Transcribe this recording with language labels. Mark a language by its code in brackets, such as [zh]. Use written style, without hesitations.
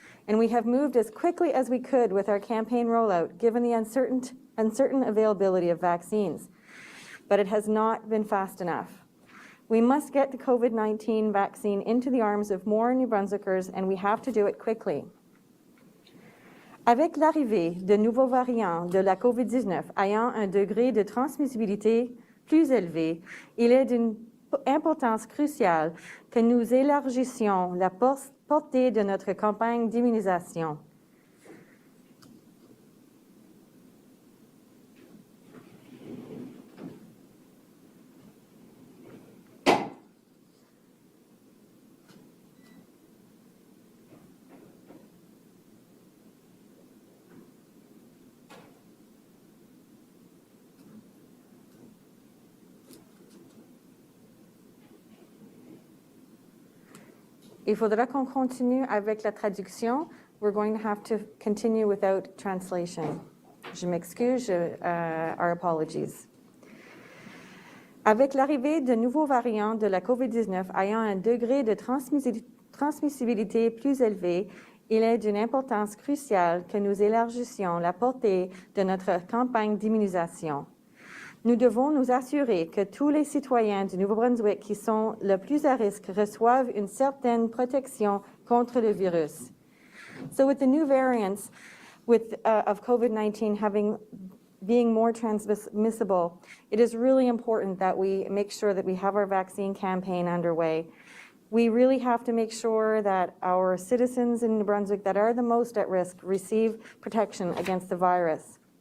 [en] And we have moved as quickly as we could with our campaign rollout, given the uncertain availability of vaccines. But it has not been fast enough. We must get the COVID-19 vaccine into the arms of more New Brunswickers, and we have to do it quickly. [fr] Avec l'arrivée de nouveaux variants de la COVID-19 ayant un degré de transmissibilité plus élevé, il est d'une importance cruciale que nous élargissions la portée de notre campagne d'immunisation. Il faudra qu'on continue avec la traduction. [en] We're going to have to continue without translation. [fr] Je m'excuse, [en] our apologies. [fr] Avec l'arrivée de nouveaux variants de la COVID-19 ayant un degré de transmissibilité plus élevé, il est d'une importance cruciale que nous élargissions la portée de notre campagne d'immunisation. Nous devons nous assurer que tous les citoyens du Nouveau-Brunswick qui sont le plus à risque reçoivent une certaine protection contre le virus. [en] So with the new variants of COVID-19 being more transmissible, it is really important that we make sure that we have our vaccine campaign underway. We really have to make sure that our citizens in New Brunswick that are the most at risk receive protection against the virus.